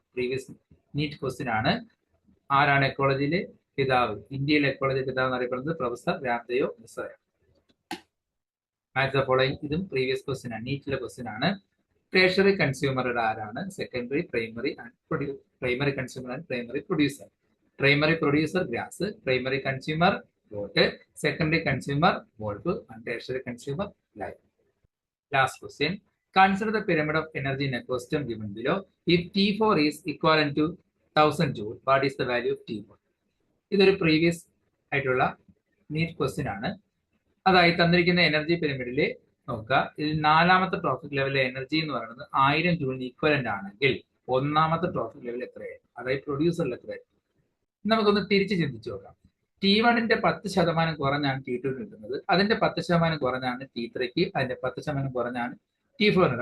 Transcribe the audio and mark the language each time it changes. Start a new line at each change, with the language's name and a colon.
Malayalam: Previous NEET question ആണ്. ആരാണ് എക്കോളജിയിലെ പിതാവ്? ഇന്ത്യയിലെ എക്കോളജി പിതാവ് എന്നറിയപ്പെടുന്നത് പ്രൊഫസർ രാംദേവ് മിശ്രയാണ്. ഇതും പ്രീവിയസ് ക്വസ്റ്റ്യൻ ആണ്, നീറ്റിലെ ക്വസ്റ്റ്യൻ ആണ്. ടേർഷ്യറി കൺസ്യൂമറുടെ ആരാണ്?
English: Secondary, primary and primary consumer and primary producer. Primary producer grass, primary consumer goat, secondary consumer wolf, and tertiary consumer lion. Last question. Consider the pyramid of energy in ecosystem given below. If T4 is equivalent to 1000 joule, what is the value of T1?
Malayalam: ഇതൊരു previous ആയിട്ടുള്ള NEET question ആണ്. അതായത് തന്നിരിക്കുന്ന energy പിരമിഡില് നോക്കുക, ഇതിൽ 4ാമത്തെ trophic ലെവലിലെ energy എന്ന് പറയുന്നത് 1000 ജൂളിന് equivalent ആണെങ്കിൽ 1ാമത്തെ ട്രോഫിക് ലെവൽ എത്രയായിരുന്നു, അതായത് പ്രൊഡ്യൂസറിൽ എത്രയായിരുന്നു. നമുക്കൊന്ന് തിരിച്ച് ചിന്തിച്ചു നോക്കാം. T1ന്റെ 10% കുറഞ്ഞാണ് T2 കിട്ടുന്നത്, അതിന്റെ 10% കുറഞ്ഞാണ് T3ക്ക്, അതിന്റെ 10% കുറഞ്ഞാണ് T4.